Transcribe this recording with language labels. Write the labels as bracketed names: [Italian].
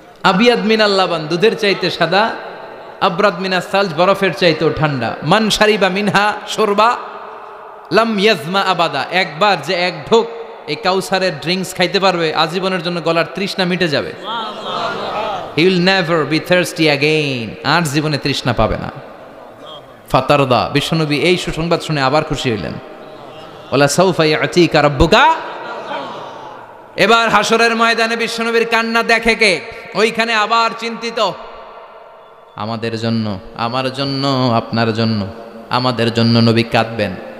[Arabic] আবিয়াদ মিনাল লাবান, [Bangla] দুধের চাইতে সাদা। [Arabic] আবরাদ মিনাস সালজ, [Bangla] বরফের চাইতেও ঠান্ডা। [Arabic] মান শারিবা মিনহা শরবা লাম ইয়াজমা আবাদা, [Bangla] একবার যে এক ঢোক এই কাউসারের ড্রিঙ্কস খাইতে পারবে আজীবনের জন্য গলার তৃষ্ণা মিটে যাবে। [English] He will never be thirsty again, [Bangla] আর জীবনে তৃষ্ণা পাবে না। ফাতারদা, বিশ্বনবী এই সুসংবাদ শুনে আবার খুশি হইলেন। [Arabic] ওয়ালা সাউফা ইয়াতিকা রাব্বুকা। [Bangla] এবার হাসরের ময়দানে বিশ্বনবীর কান্না দেখে কে? ওইখানে আবার চিন্তিত, আমাদের জন্য, আমার জন্য, আপনার জন্য, আমাদের জন্য নবী কাঁদবেন।